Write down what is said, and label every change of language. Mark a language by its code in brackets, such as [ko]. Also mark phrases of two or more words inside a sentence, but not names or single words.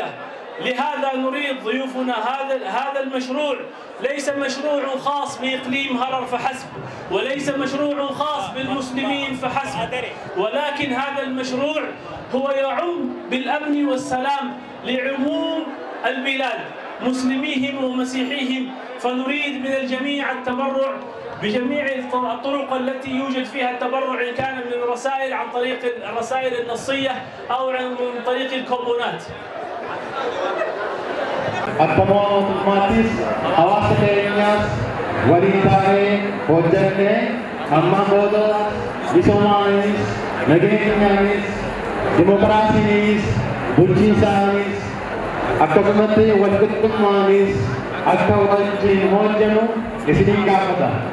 [ar] لهذا نريد ضيوفنا هذا المشروع ليس مشروع خاص بإقليم هرر فحسب، وليس مشروع خاص بالمسلمين فحسب، ولكن هذا المشروع هو يعم بالأمن والسلام لعموم البلاد مسلميهم ومسيحيهم. فنريد من الجميع التبرع بجميع الطرق التي يوجد فيها التبرع، إن كان من الرسائل عن طريق الرسائل النصية أو عن طريق الكوبونات. [om] Akkuma uummattis hawaasa keenyaas waliin taa'ee hojjannee amma booda misoomaanis nageenyaanis dimokiraasiinis bulchiinsaanis akkasumatti walqixxummaanis akka wajjin hojjennu isinii gaafata.